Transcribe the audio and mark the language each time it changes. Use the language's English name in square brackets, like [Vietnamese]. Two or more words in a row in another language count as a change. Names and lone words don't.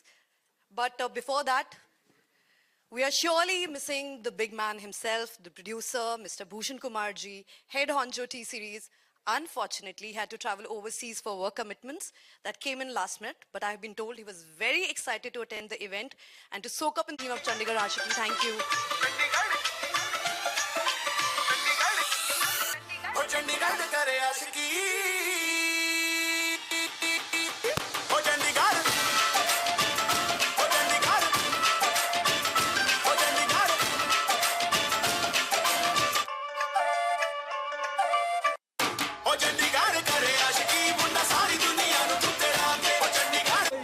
[English] But before that, we are surely missing the big man himself, the producer, Mr. Bhushan Kumarji, head honcho T-Series. Unfortunately, he had to travel overseas for work commitments that came in last minute, but I've been told he was very excited to attend the event and to soak up in the theme of Chandigarh Aashiqui. Thank you. [Punjabi] ਚੰਡੀਗੜ੍ਹ ਕਰੇ ਆਸ਼ਿਕੀ ਓ ਚੰਡੀਗੜ੍ਹ ਓ ਚੰਡੀਗੜ੍ਹ ਓ ਚੰਡੀਗੜ੍ਹ ਓ ਚੰਡੀਗੜ੍ਹ ਕਰੇ ਆਸ਼ਿਕੀ ਮੁੰਨਾ ਸਾਰੀ ਦੁਨੀਆ ਨੂੰ ਤੂੰ ਤੇਰਾ ਕੇ ਓ ਚੰਡੀਗੜ੍ਹ